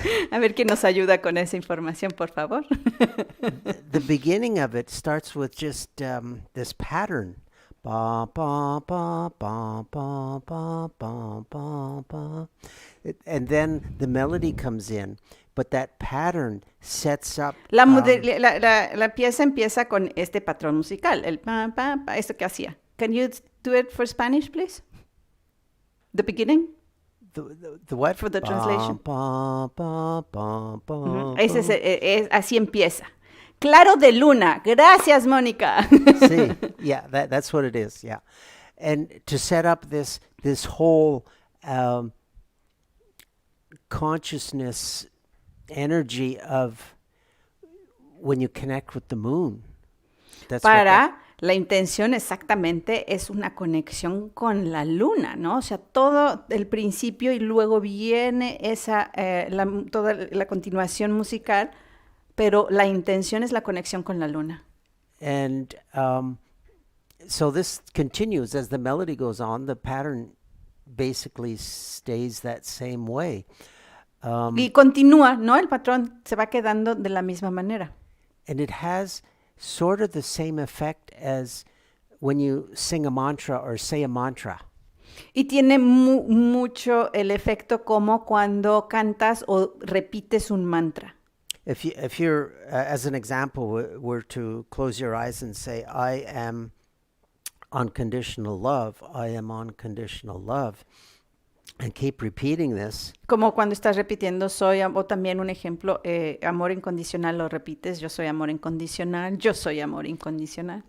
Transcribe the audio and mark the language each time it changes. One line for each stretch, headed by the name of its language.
Spanish: A ver quién nos ayuda con esa información, por favor.
English: The beginning of it starts with just this pattern. Ba, ba, ba, ba, ba, ba, ba, ba, ba. And then the melody comes in, but that pattern sets up.
Spanish: La pieza empieza con este patrón musical, el pa, pa, pa, esto que hacía.
English: Can you do it for Spanish, please? The beginning? The what? For the Ba, translation. ba, ba, ba, ba,
Spanish: Ujú. Ese ba. así empieza. Claro de luna. Gracias, Mónica.
English: See, yeah, that's what it is. Yeah, and to set up this whole consciousness energy of when you connect with the moon. That's what
Spanish: Para la intención exactamente es una conexión con la luna, ¿no? O sea, todo el principio y luego viene toda la continuación musical, pero la intención es la conexión con la luna.
English: and so this continues as the melody goes on. The pattern basically stays that same way.
Spanish: Y continúa, ¿no? El patrón se va quedando de la misma manera.
English: And it has sort of the same effect as when you sing a mantra or say a mantra.
Spanish: Y tiene mucho el efecto como cuando cantas o repites un mantra.
English: If you're as an example, were to close your eyes and say, I am unconditional love, I am unconditional love, and keep repeating this,
Spanish: Como cuando estás repitiendo o también un ejemplo, amor incondicional, lo repites, yo soy amor incondicional, yo soy amor incondicional.